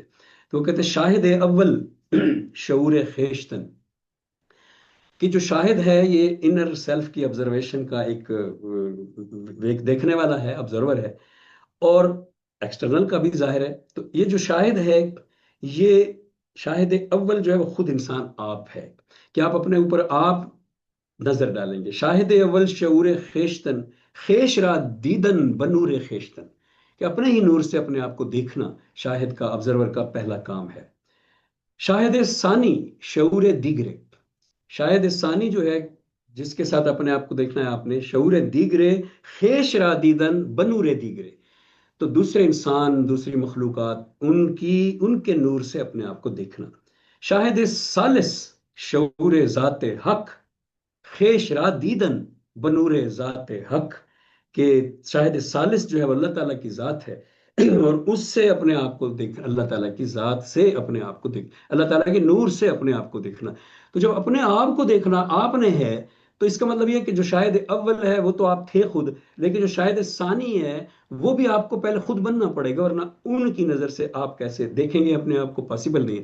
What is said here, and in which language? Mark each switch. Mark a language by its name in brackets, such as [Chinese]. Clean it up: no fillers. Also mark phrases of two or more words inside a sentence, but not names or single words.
[Urdu] تو وہ کہتے ہیں [Persian] شاہد اول شعور خیشتن، [Urdu] کہ جو شاہد ہے یہ [English] inner self [Urdu] کی آبزرویشن کا ایک دیکھنے والا ہے، آبزرور ہے، اور ایکسٹرنل کا بھی ظاہر ہے. تو یہ جو شاہد ہے، یہ شاہد اول جو ہے وہ خود انسان آپ ہے، کہ آپ اپنے اوپر آپ نظر ڈالیں گے. [Persian] شاہد اول شعور خیشتن، خیش را دیدن بنور خیشتن، [Urdu] کہ اپنے ہی نور سے اپنے آپ کو دیکھنا شاہد کا، آبزرور کا پہلا کام ہے. [Persian] شاہد ثانی شعور دیگرے، [Urdu] شاہد ثانی جو ہے جس کے ساتھ اپنے آپ کو دیکھنا ہے آپ نے، [Persian] شعور دیگرے خیش را دیدن بنور دیگرے، [Urdu] تو دوسرے انسان، دوسری مخلوقات، ان کے نور سے اپنے آپ کو دیکھنا. [Persian] شاہد ثالث شعور ذات حق خیش را دیدن بنور ذات حق، [Urdu] کہ شاہد ثالث جو ہے وہ اللہ تعالیٰ کی ذات ہے، اور اس سے اپنے آپ کو دیکھ، اللہ تعالیٰ کی ذات سے اپنے آپ کو دیکھ، اللہ تعالیٰ کے نور سے اپنے آپ کو دیکھنا. تو جب اپنے آپ کو دیکھنا آپ نے ہے، تو اس کا مطلب یہ کہ جو شاہد اول ہے وہ تو آپ تھے خود، لیکن جو شاہد ثانی ہے وہ بھی آپ کو پہلے خود بننا پڑے گا، ورنہ ان کی نظر سے آپ کیسے دیکھیں گے اپنے آپ کو، پاسبل نہیں ہے.